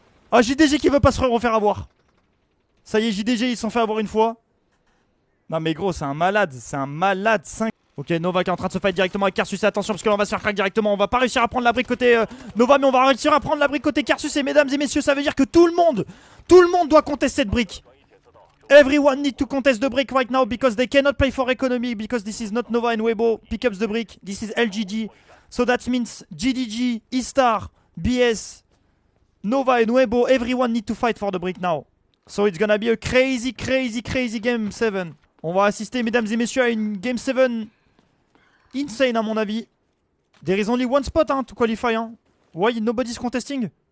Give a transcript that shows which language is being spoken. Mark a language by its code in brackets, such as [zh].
[fr] Ah, JDG qui veut pas se refaire avoir. Ça y est, JDG, ils se sont fait avoir une fois. Non mais gros, c'est un malade. 5. Ok, Nova qui est en train de se fight directement avec Karsus. Attention parce que là on va se faire crack directement. On va pas réussir à prendre la brique côté Nova, mais on va réussir à prendre la brique côté Karsus. Et mesdames et messieurs, ça veut dire que tout le monde doit contester cette brique. [en] Everyone need to contest the brick right now because they cannot play for economy because this is not Nova and Weibo. Pick up the brick. This is LGD. So that means GDG, E-Star, BS, Nova and Weibo. Everyone need to fight for the brick now. So it's gonna be a crazy game 7. [fr] On va assister mesdames et messieurs à une game 7 insane à mon avis. [en] There is only one spot hein, to qualify hein. Why nobody's contesting?